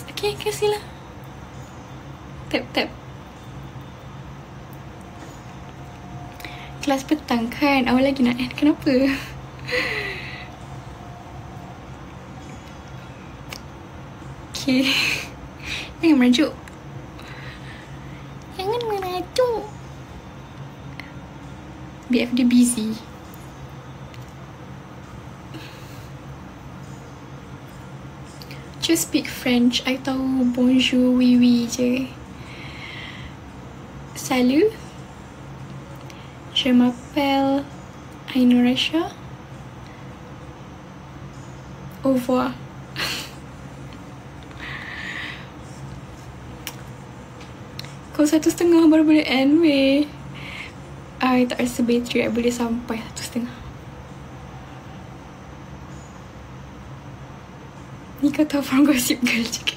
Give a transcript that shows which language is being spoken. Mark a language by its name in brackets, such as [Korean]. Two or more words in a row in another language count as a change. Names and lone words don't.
[Malay] Okay, kasih lah. Tap. Kelas petang kan? Awal lagi nak end. Kenapa? Okay. Jangan merajuk. Jangan merajuk. BF dia busy. [English] Just speak French. [Malay] I tahu [French] bonjour, oui oui je. Salut. Je m'appelle Ainurasha. Au revoir. [Malay] Kau 1:30 baru boleh end weh. I tak rasa bateri I boleh sampai 1:30. Ni kau tahu from Gossip Girl juga.